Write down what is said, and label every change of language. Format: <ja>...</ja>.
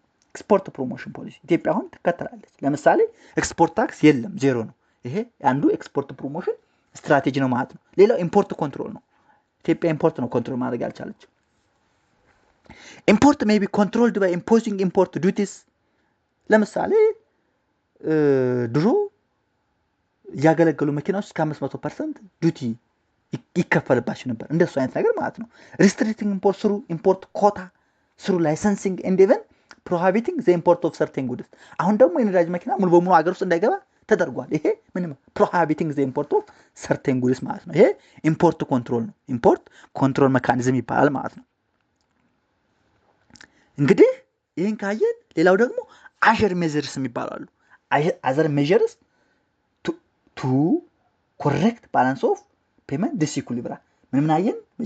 <am>ኤክስፖርት ፕሮሞሽን ፖሊሲ ኢትዮጵያ አሁን ትከተላለች። ለምሳሌ ኤክስፖርት ታክስ የለም፣ ዜሮ ነው። ይሄ አንዱ ኤክስፖርት ፕሮሞሽን ስትራቴጂ ነው ማለት ነው። ሌላው ኢምፖርት ኮንትሮል ነው። ኢትዮጵያ ኢምፖርት ነው ኮንትሮል ማድረግ ያልቻለችው።</am> <en>Import may be controlled by imposing import duties.</en> <am>ለምሳሌ ድሮ ያገለገሉ መኪናዎች እስከ 500% ዱቲ ይከፈልባቸው ነበር። እንደሱ አይነት ነገር ማለት ነው።</am> <en>restricting import through import quota, through licensing, and even prohibiting the import of certain goods.</en> <am>አሁን ደግሞ የነዳጅ መኪና ሙሉ በሙሉ ሀገር ውስጥ እንዳይገባ ተደርጓል። ይሄ ምንም</am> <en>prohibiting the import of certain goods</en> <am>ማለት ነው። ይሄ ኢምፖርት ኮንትሮል ነው። ኢምፖርት ኮንትሮል ሜካኒዝም ይባላል ማለት ነው። እንግዲህ ይሄን ካየን ሌላው ደግሞ አዘር ሜዥርስ የሚባላሉ። አዘር ሜዥርስ ቱ ኮሬክት ባላንስ ኦፍ ፔመንት ዲስኢኩሊብራ። ምን አየን?</am>